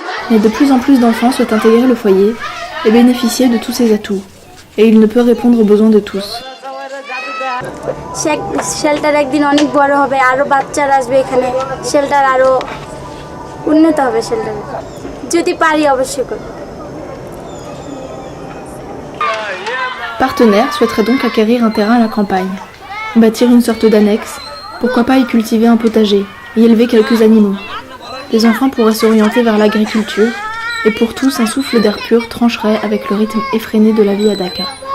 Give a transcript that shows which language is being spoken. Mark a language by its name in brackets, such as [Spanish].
[French] Mais de plus en plus d'enfants souhaitent intégrer le foyer et bénéficier de tous ses atouts. Et il ne peut répondre aux besoins de tous. [Bangla] Shelter একদিন অনেক বড় হবে, আরো বাচ্চারা আসবে এখানে, shelter আরো উন্নত হবে, শেল্টার যদি পারি অবশ্যই করব। [French] Partenaire souhaiterait donc acquérir un terrain à la campagne, bâtir une sorte d'annexe, pourquoi pas y cultiver un potager, y élever quelques animaux. les enfants pourraient s'orienter vers l'agriculture et pour tous un souffle d'air pur trancherait avec le rythme effréné de la vie à Dakar.